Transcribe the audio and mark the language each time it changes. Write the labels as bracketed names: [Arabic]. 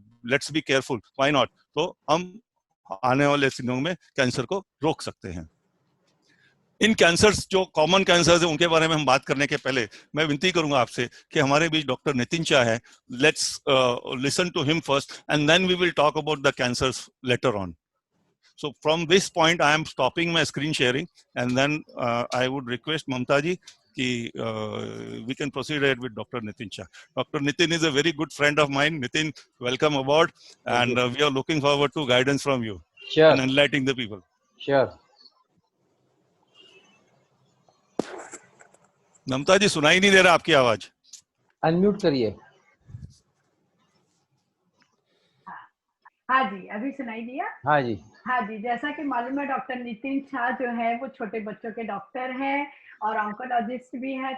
[English] let's be careful, why not, [Hindi] तो हम आने वाले दिनों में कैंसर को रोक सकते हैं। इन कैंसर्स जो कॉमन कैंसर्स है उनके बारे में हम बात करने के पहले मैं विनती करूंगा आपसे कि हमारे बीच डॉक्टर नितिन शाह है, [English] Let's listen to him first and then we will talk about the cancers later on. So from this point, I am stopping my screen sharing, and then I would request Mamta ji कि we can proceed ahead with Dr. Nitin Shah. Dr. Nitin is a very good friend of mine. Nitin, welcome aboard, and we are looking forward to guidance from you and enlightening the people. Sure. [Hindi] ममता जी सुनाई नहीं दे रहा आपकी आवाज, unmute करिए। हाँ जी, अभी सुनाई दिया? हाँ जी, हाँ जी, जैसा कि मालूम है डॉक्टर नितिन शाह जो है वो छोटे बच्चों के डॉक्टर हैं और ऑन्कोलॉजिस्ट भी हैं।